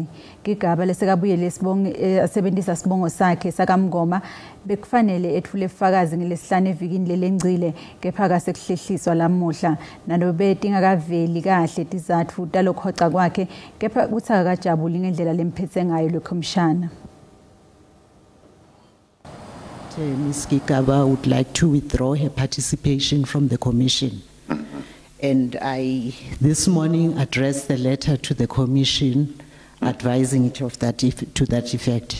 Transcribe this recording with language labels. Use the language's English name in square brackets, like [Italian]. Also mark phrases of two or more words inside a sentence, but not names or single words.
[Swati] Gigaba lesekabuyele asebentisa sibongo sakhe sakamngoma bekufanele etfule bufakazi ngelesihlanu evikini lelengcile kepha kasehlehliswa lamuhla nanobe tingakaveli kahle tizatfu talokhoca kwakhe kepha kutsi akakajabuli ngendlela lemphethe ngayo lekomishana. [English] Ms. Gigaba would like to withdraw her participation from the commission. And I, this morning, addressed the letter to the commission advising it of that to that effect.